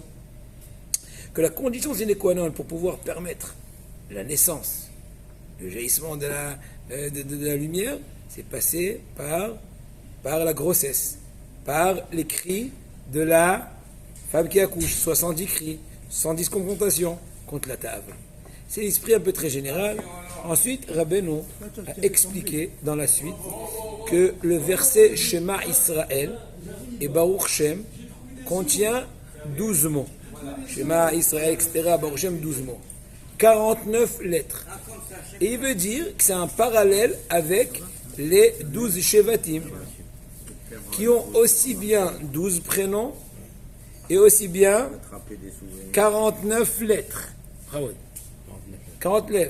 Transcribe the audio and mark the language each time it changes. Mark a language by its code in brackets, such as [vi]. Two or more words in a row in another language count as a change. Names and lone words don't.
[fr] Que la condition sine qua non pour pouvoir permettre la naissance, le jaillissement de la lumière, c'est passé par la grossesse, par les cris de la femme qui accouche, 70 cris, 110 confrontations contre la table. C'est l'esprit un peu très général. Ensuite, Rabbeinu a expliqué dans la suite que le verset Shema Israël et Baruch Shem contient 12 mots. Shema Israël, etc. Baruch Shem, 12 mots. 49 lettres. Et il veut dire que c'est un parallèle avec les 12 Shevatim, qui ont aussi bien 12 prénoms et aussi bien 49 lettres. Ah oui. 49.